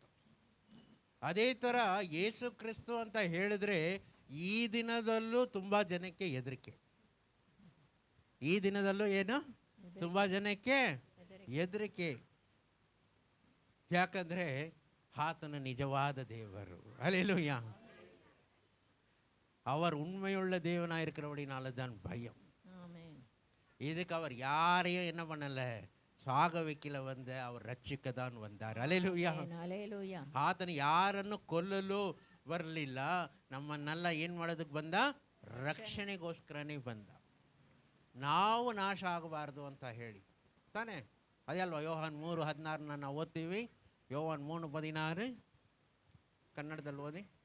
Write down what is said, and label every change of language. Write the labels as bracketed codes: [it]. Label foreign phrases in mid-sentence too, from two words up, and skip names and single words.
[kn] ಅದೇ ಥರ ಯೇಸು ಕ್ರಿಸ್ತು ಅಂತ ಹೇಳಿದ್ರೆ ಈ ದಿನದಲ್ಲೂ ತುಂಬಾ ಜನಕ್ಕೆ ಹೆದರಿಕೆ. ಈ ದಿನದಲ್ಲೂ ಏನು, ತುಂಬಾ ಜನಕ್ಕೆ ಹೆದರಿಕೆ. ಯಾಕಂದ್ರೆ ಆತನ ನಿಜವಾದ ದೇವರು. [ta] அல்லேலூயா. அவர் உண்மையுள்ள தேவனாக இருக்கிறபடினால தான் பயம். இதுக்கு அவர் யாரையும் என்ன பண்ணல, சாக வைக்கல, வந்து அவர் ರಕ್ಷಿಕ தான் வந்தார். அல்லேலூயா. [kn] ಆತನ ಯಾರನ್ನು ಕೊಲ್ಲಲು ಬರಲಿಲ್ಲ, ನಮ್ಮನ್ನೆಲ್ಲ ಏನು ಮಾಡೋದಕ್ಕೆ ಬಂದ, ರಕ್ಷಣೆಗೋಸ್ಕರನೇ ಬಂದ. ನಾವು ನಾಶ ಆಗಬಾರ್ದು ಅಂತ ಹೇಳಿ ತಾನೇ. ಅದೇ ಅಲ್ವಾ ಯೋಹಾನ್ 3:16 ನಾವು ಓದ್ತೀವಿ. ಯೋಹಾನ್ 3:16 ಕನ್ನಡದಲ್ಲಿ ಓದಿ.